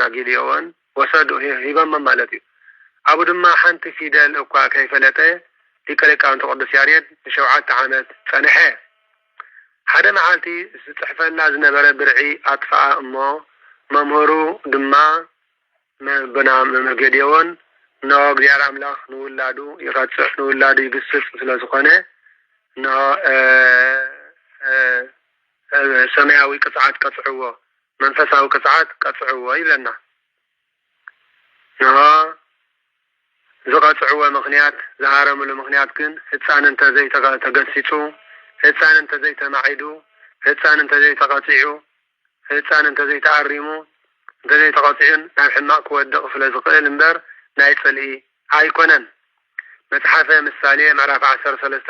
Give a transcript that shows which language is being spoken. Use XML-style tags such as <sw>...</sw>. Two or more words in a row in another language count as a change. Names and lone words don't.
<ti>ጌዴዎን ወሰዱ ሂቦም ማለት እዩ አቡ ድማ ሓንቲ ፊደል እኳ ከይፈለጠ ሊቀ ሊቃውንት ቅዱስ ያሬድ 7 ዓመት ጸንሐ ሓደ መዓልቲ ዝጽሕፈላ ዝነበረ ብርዒ አጥፋ እሞ መምህሩ ድማ በና መምህር ጌዴዎን ነው እግዚአብሔር አምላክ ንውላዱ ይቀጽሕ ንውላዱ ይግስጽ ስለዝኾነ ነው ሰማያዊ ቅጽዓት ቀጽዕዎ መንፈሳዊ ቅጽዓት ቀጽዕዎ ይለና ነው ዝቀጽዕዎ ምክንያት ዝሃረምሉ ምክንያት ግን ህፃን እንተዘይ ተገሲጹ ህፃን እንተዘይ ተማዒዱ ህፃን እንተዘይ ተቀጽዑ ህፃን እንተዘይ ተአሪሙ እንተዘይ ተቀጽዑን ናብ ሕማቅ ክወድቕ ስለዝኽእል እምበር ናይ ጽልኢ አይኮነን መጽሐፈ ምሳሌ ምዕራፍ 13</ti>